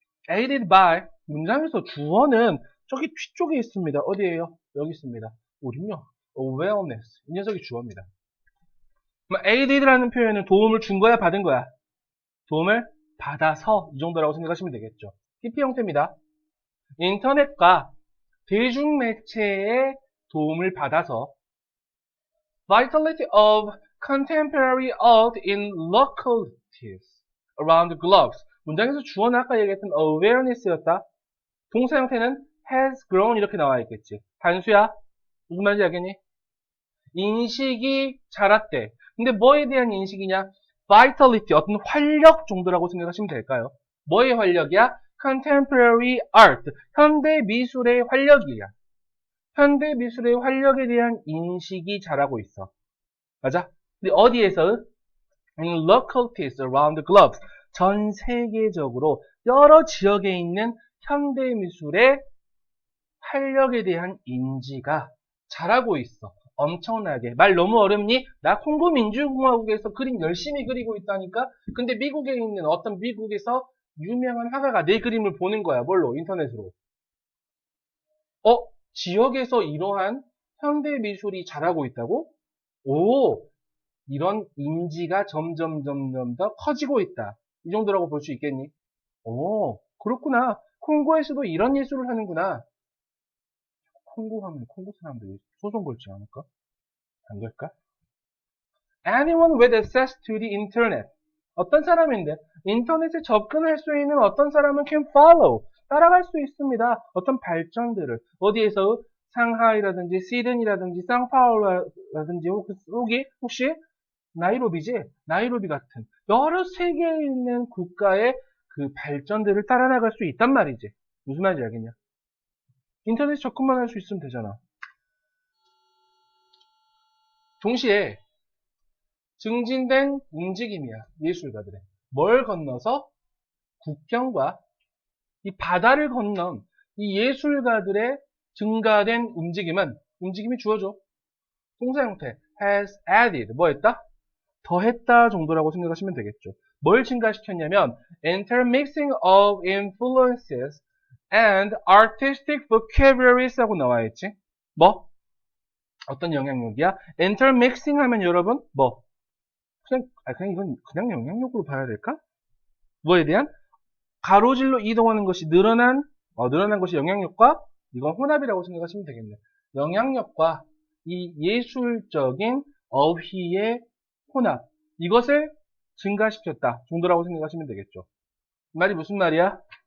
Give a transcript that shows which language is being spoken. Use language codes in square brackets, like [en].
[ko] aided by 문장에서 주어는 저기 뒤쪽에 있습니다. 어디에요? 여기 있습니다. 어딨냐? awareness. 이 녀석이 주어입니다. aided라는 표현은 도움을 준 거야, 받은 거야? 도움을 받아서 이 정도라고 생각하시면 되겠죠. PP 형태입니다. 인터넷과 대중매체의 도움을 받아서 [en] vitality of contemporary art in localities around the globe. [ko] 문장에서 주어는 아까 얘기했던 awareness였다. 동사 형태는 [en] has grown [ko] 이렇게 나와 있겠지. 단수야. 무슨 말인지 알겠니? 인식이 자랐대. 근데 뭐에 대한 인식이냐? vitality, 어떤 활력 정도라고 생각하시면 될까요? 뭐의 활력이야? contemporary art, 현대 미술의 활력이야. 현대 미술의 활력에 대한 인식이 자라고 있어. 맞아? 근데 어디에서? [en] In localities around the globe. [ko] 전 세계적으로 여러 지역에 있는 현대 미술의 활력에 대한 인지가 자라고 있어. 엄청나게. 말 너무 어렵니? 나 콩고 민주공화국에서 그림 열심히 그리고 있다니까? 근데 미국에 있는 어떤 미국에서 유명한 화가가 내 그림을 보는 거야. 뭘로? 인터넷으로. 지역에서 이러한 현대 미술이 자라고 있다고? 오, 이런 인지가 점점 더 커지고 있다. 이 정도라고 볼 수 있겠니? 오, 그렇구나. 콩고에서도 이런 예술을 하는구나. 콩고 하면 콩고 사람들이 소송 걸지 않을까? 안 될까? [en] Anyone with access to the internet. [ko] 어떤 사람인데 인터넷에 접근할 수 있는 어떤 사람은 [en] can follow. [ko] 따라갈 수 있습니다. 어떤 발전들을 어디에서 상하이라든지 시드니라든지 상파울루라든지 혹시 나이로비지? 나이로비 같은 여러 세계에 있는 국가의 그 발전들을 따라 나갈 수 있단 말이지. 무슨 말인지 알겠냐? 인터넷에 접근만 할 수 있으면 되잖아. 동시에 증진된 움직임이야. 예술가들의. 뭘 건너서? 국경과 이 바다를 건넌 이 예술가들의 증가된 움직임이 주어져. 동사 형태 [en] has added [ko] 뭐 했다? 더했다 정도라고 생각하시면 되겠죠. 뭘 증가시켰냐면 [en] intermixing of influences and artistic vocabularies [ko] 하고 나와 있지. 뭐? 어떤 영향력이야? intermixing 하면 여러분 뭐? 그냥 이건 그냥 영향력으로 봐야 될까? 뭐에 대한? 가로질러 이동하는 것이 늘어난 것이 영향력과 이건 혼합이라고 생각하시면 되겠네. 영향력과 이 예술적인 어휘의 혼합 이것을 증가시켰다 정도라고 생각하시면 되겠죠. 이 말이 무슨 말이야?